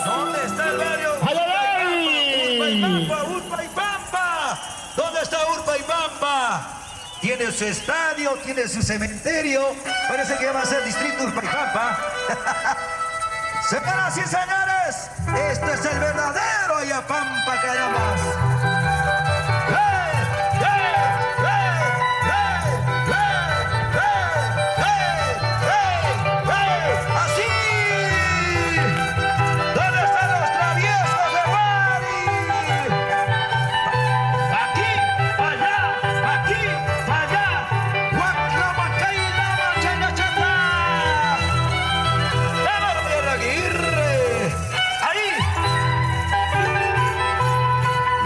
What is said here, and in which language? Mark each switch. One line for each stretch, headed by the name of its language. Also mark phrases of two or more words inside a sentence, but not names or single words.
Spanish: ¿Dónde está el barrio? ¡Ay, ay, ay! Urpaipampa. ¿Dónde está Urpaipampa? Tiene su estadio, tiene su cementerio. Parece que va a ser distrito Urpaipampa. Señoras y señores, este es el verdadero Ayapampa, carambas. ¡Hey! ¡Hey! ¡Hey! ¡Hey! ¡Hey! ¡Hey! ¡Hey! ¡Así! ¿Dónde están los traviesos de Guari? Aquí, allá, aquí, allá. Guaclamacaina, changa, changa. ¡Vamos, Pierre Aguirre! ¡Ahí!